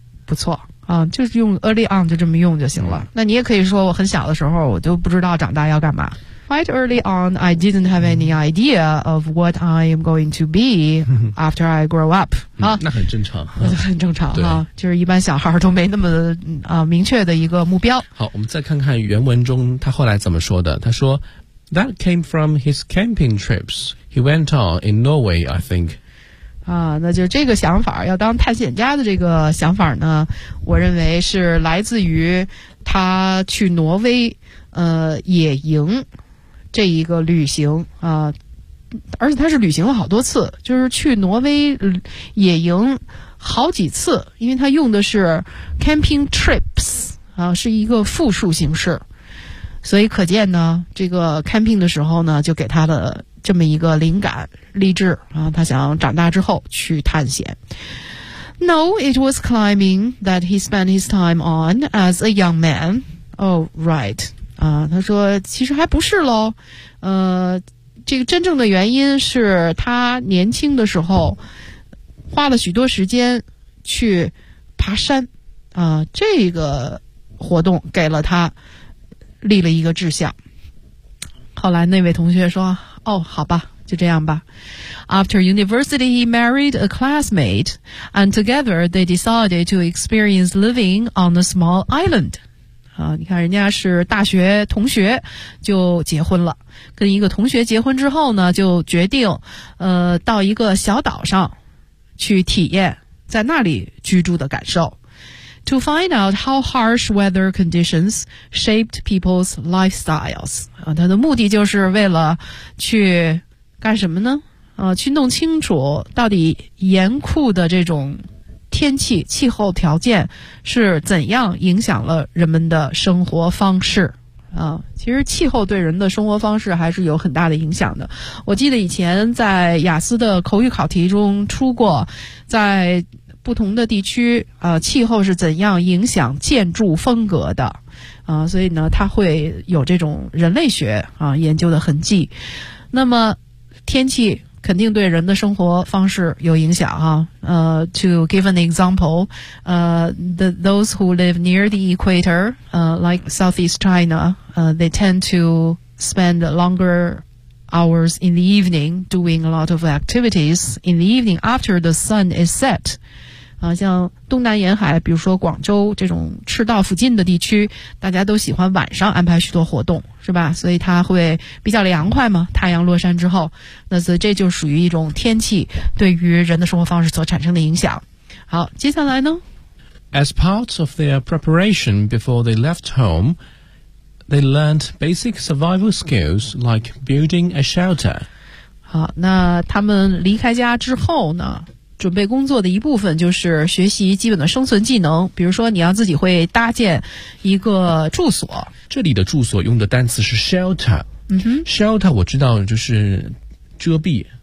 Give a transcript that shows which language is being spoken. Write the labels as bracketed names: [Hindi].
[Chinese] 不错啊，就是用 early on 就这么用就行了。那你也可以说我很小的时候我就不知道长大要干嘛。 [English] Quite early on, I didn't have any idea of what I am going to be after I grow up. [Chinese] 那很正常，很正常啊，就是一般小孩都没那么明确的一个目标。好，我们再看看原文中他后来怎么说的。他说 [English] ，That came from his camping trips he went on in Norway, I think. [Chinese] 那就这个想法，要当探险家的这个想法呢，我认为是来自于他去挪威野营。这一个旅行而且他是旅行了好多次，就是去挪威野营好几次，因为他用的是 camping trips 是一个复数形式，所以可见呢这个 camping 的时候呢就给他的这么一个灵感励志他想长大之后去探险。 [English] No, it was climbing that he spent his time on as a young man. Oh, right. [Chinese] 他说其实还不是咯，这个真正的原因是他年轻的时候花了许多时间去爬山这个活动给了他立了一个志向。后来那位同学说，哦，好吧，就这样吧。 [English] After university he married a classmate and together they decided to experience living on a small island. [Chinese] 你看人家是大学同学就结婚了，跟一个同学结婚之后呢就决定到一个小岛上去体验在那里居住的感受。 [English] To find out how harsh weather conditions shaped people's lifestyles [Chinese] 他的目的就是为了去干什么呢去弄清楚到底严酷的这种天气气候条件是怎样影响了人们的生活方式啊。其实气候对人的生活方式还是有很大的影响的。我记得以前在雅思的口语考题中出过，在不同的地区气候是怎样影响建筑风格的啊，所以呢它会有这种人类学啊研究的痕迹。那么天气肯定对人的生活方式有影响哈、 [English] to give an example, those who live near the equator, like Southeast China, they tend to spend longer hours in the evening doing a lot of activities in the evening after the sun is set. [Chinese] 像东南沿海，比如说广州这种赤道附近的地区，大家都喜欢晚上安排许多活动。是吧，所以它会比较凉快嘛，太阳落山之后，那所以这就属于一种天气对于人的生活方式所产生的影响。好，接下来呢， [English] As part of their preparation before they left home, they learned basic survival skills like building a shelter. [Chinese] 好，那他们离开家之后呢，准备工作的一部分就是学习基本的生存技能，比如说你要自己会搭建一个住所。这里的住所用的单词是 shelter。shelter 我知道就是遮蔽。